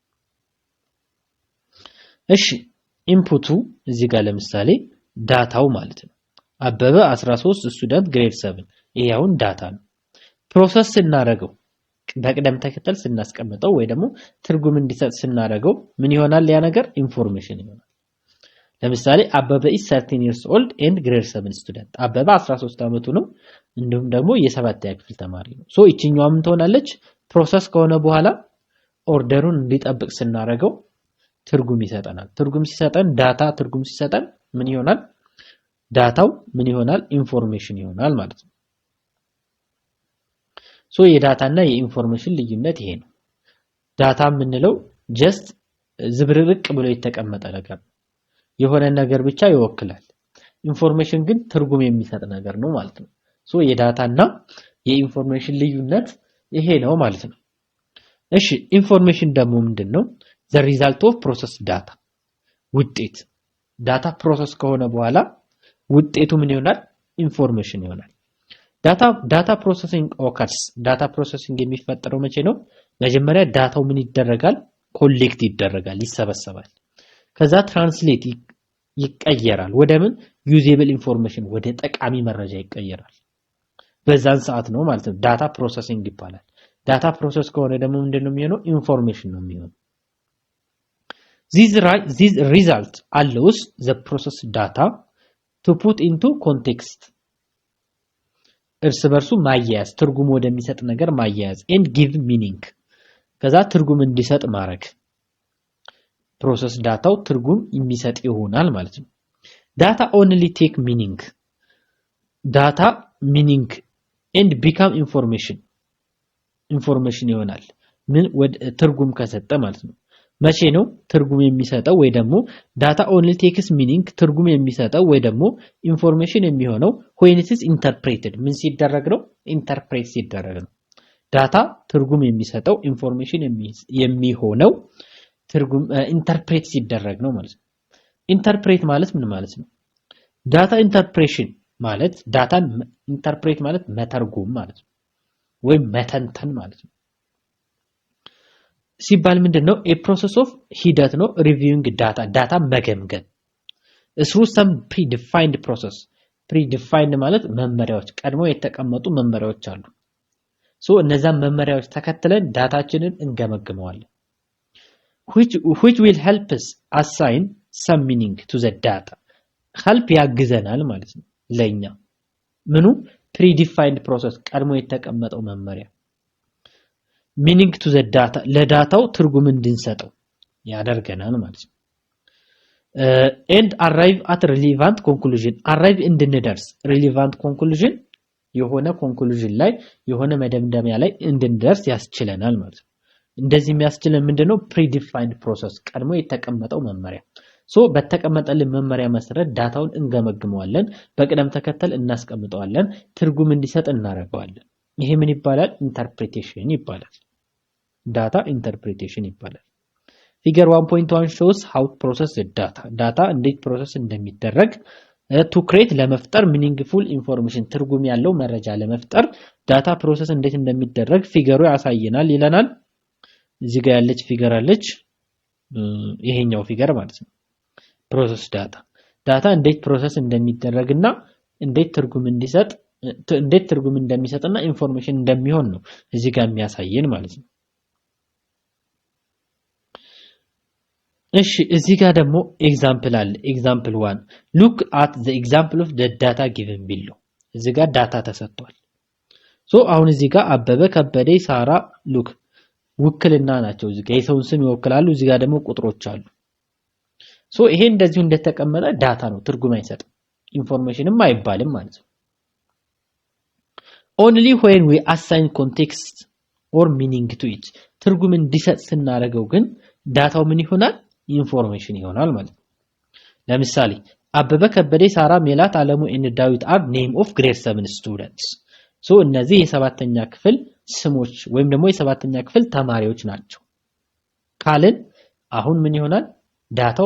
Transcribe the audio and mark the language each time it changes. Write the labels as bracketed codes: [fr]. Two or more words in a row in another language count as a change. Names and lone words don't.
[am] እሺ ኢንፑቱ እዚህ ጋር ለምሳሌ ዳታው ማለት ነው አበበ 13 ስቱደንት ግሬድ 7 ይሄ አሁን ዳታ ነው ፕሮሰስ ስናረገው በቅደም ተከተል ስናስቀምጠው ወይ ደግሞ ትርጉም እንዲሰጥ ስናረገው ምን ይሆናል ያ ነገር ኢንፎርሜሽን ይሆናል ለምሳሌ አበበ [en] is 13 years old and grade 7 student [am] አበበ 13 አመቱ ነው እንዲሁም ደግሞ የ7ኛ ክፍል ተማሪ ነው ሶ እቺኛው ምን ትሆናለች ፕሮሰስ ከሆነ በኋላ ኦርደሩን እንዲጠብቅ ስናረገው ትርጉም ይሰጠናል ትርጉም ሲሰጠን ዳታ ትርጉም ሲሰጠን ምን ይሆናል ዳታው ምን ይሆናል ኢንፎርሜሽን ይሆናል ማለት ነው ሶ የዳታና የኢንፎርሜሽን ልዩነት ይሄ ነው ዳታ ምንለው ጀስት ዝብርርቅ ብሎ የተቀመጠ ነገር የሆነ ነገር ብቻ ይወክላል ኢንፎርሜሽን ግን ትርጉም የሚሰጥ ነገር ነው ማለት ነው ሶ የዳታና የኢንፎርሜሽን ልዩነት ይሄ ነው ማለት ነው እሺ ኢንፎርሜሽን ደግሞ ምንድነው [en] the result of processed [am] data ውጤት ዳታ ፕሮሰስ ከሆነ በኋላ ውጤቱ ምን ይሆናል ኢንፎርሜሽን ይሆናል [en] data processing occurs data processing [am] የሚፈጠረው መቼ ነው መጀመሪያ ዳታው ምን ይደረጋል ኮሌክት ይደረጋል ይሰበሰባል ከዛ ትራንስሌት ይቀየራል ወደ ምን [en] usable information [am] ወደ ጠቃሚ መረጃ ይቀየራል በዛን ሰዓት ነው ማለት ነው [en] data processing [am] ይባላል [en] data process [am] ከሆነ ደግሞ ምንድነው የሚሆነው ኢንፎርሜሽን ነው የሚሆነው [en] this result allows the processed data to put into context [am] እርስ በርሱ ማያያዝ ትርጉም ወደሚሰጥ ነገር ማያያዝ [en] and give meaning [am] ከዛ ትርጉም እንዲሰጥ ማድረግ ፕሮሰስ ዳታው ትርጉም የሚሰጥ ይሆናል ማለት ነው [en] data only take meaning and become information [am] ይሆናል ምን ወደ ትርጉም ከሰጠ ማለት ነው መቼ ነው ትርጉም የሚሰጠው ወይ ደግሞ [en] data only takes meaning [am] ትርጉም የሚሰጠው ወይ ደግሞ ኢንፎርሜሽን የሚሆነው [en] when it is interpreted [am] ምን ሲደረግ ነው ኢንተርፕሬት ሲደረግ ነው ዳታ ትርጉም የሚሰጠው ኢንፎርሜሽን የሚሆነው ትርጉም ኢንተርፕሬት ሲደረግ ነው ማለት ነው ኢንተርፕሬት ማለት ምን ማለት ነው [en] data interpretation [am] ማለት ዳታን ኢንተርፕሬት ማለት መተርጎም ማለት ነው ወይ መተንተን ማለት ነው ሲባል ምንድነው [en] a process of [am] ሂደት ነው [en] reviewing data [am] መገምገም [en] through some predefined process [am] predefined ማለት መመሪያዎች ቀድሞ የተቀመጡ መመሪያዎች አሉ ሶ እነዛ መመሪያዎች ተከትለን ዳታችንን እንገመግመዋለን [en] which will help us assign some meaning to the data help [am] ያግዘናል ማለት ነው ለኛ ምኑ [en] predefined process [am] ቀድሞ የተቀመጠው መመሪያ [en] meaning to the data [am] ለዳታው ትርጉም እንድንሰጠው ያደርገናል ማለት ነው [en] and arrive at relevant conclusion [am] arrive እንድንደርስ [en] relevant conclusion [am] የሆነ conclusion ላይ የሆነ መደምደሚያ ላይ እንድንደርስ ያስችለናል ማለት ነው እንደዚህ የሚያስችለን ምንድነው [en] predefined process [am] ቀድሞ የተቀመጠው መመሪያ በተቀመጠልን መመሪያ መሰረት ዳታውን እንገመግመዋለን በቅደም ተከተል እናስቀምጠዋለን ትርጉም እንዲሰጥ እናደርገዋለን ይሄ ምን ይባላል ኢንተርፕሪቴሽን ይባላል [en] data interpretation [am] ይባላል ፊገር 1.1 [en] shows how to process the data [am] እንዴት ፕሮሰስ እንደሚደረግ [en] to create [am] ለመፍጠር [en] meaningful information [am] ትርጉም ያለው መረጃ ለመፍጠር [en] data process [am] እንዴት እንደሚደረግ ፊገሩ ያሳየናል ይለናል እዚህ ጋር ያለች ፊገር አለች ይሄኛው ፊገር ማለት ነው [en] process data [am] እንዴት ፕሮሰስ እንደሚደረግና እንዴት ትርጉም እንደሚሰጥና ኢንፎርሜሽን እንደሚሆን ነው እዚህ ጋር የሚያሳየን ማለት ነው እሺ እዚህ ጋር ደግሞ ኤግዛምፕል አለ ኤግዛምፕል 1 [en] look at the example of the data given below [am] እዚህ ጋር ዳታ ተሰጥቷል አሁን እዚህ ጋር አበበ ከበደ ሳራ ሉክ ውክልና ናቸው እዚህ ጋር የሰውን ስም ይወክላሉ እዚህ ጋር ደግሞ ቁጥሮች አሉ ይሄ እንደዚሁ እንደተቀመጠ ዳታ ነው ትርጉም አይሰጥም ኢንፎርሜሽንም አይባልም ማለት ነው [en] only when we assign context or meaning to it [am] ትርጉም እንዲሰጥ ስናደርገው ግን ዳታው ምን ይሆናል ኢንፎርሜሽን ይሆናል ማለት ነው ለምሳሌ አበበ ከበደ ሳራ ሜላት አለሙ and ዳዊት [en] are name of grade 7 students [am] እነዚህ የሰባተኛ ክፍል ስሞች ወይም ደግሞ የሰባተኛ ክፍል ተማሪዎች ናቸው ካልን አሁን ምን ይሆናል ዳታው